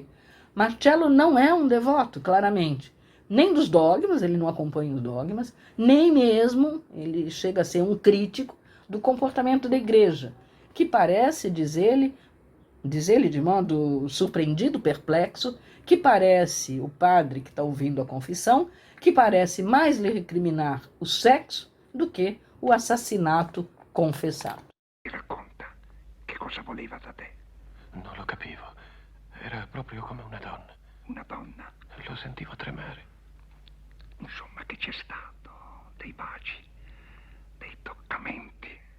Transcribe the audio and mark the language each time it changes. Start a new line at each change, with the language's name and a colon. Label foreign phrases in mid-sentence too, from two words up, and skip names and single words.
Portuguese: Marcello não é um devoto, claramente, nem dos dogmas, ele não acompanha os dogmas, nem mesmo ele chega a ser um crítico do comportamento da igreja, que parece, diz ele de modo surpreendido, perplexo, que parece, o padre que está ouvindo a confissão, que parece mais lhe recriminar o sexo do que o assassinato confessato.
Italian: Mi racconta che cosa voleva da te. Non lo capivo. Era proprio come una donna. Una donna. Lo sentivo tremare. Insomma, che c'è stato dei baci, dei toccamenti.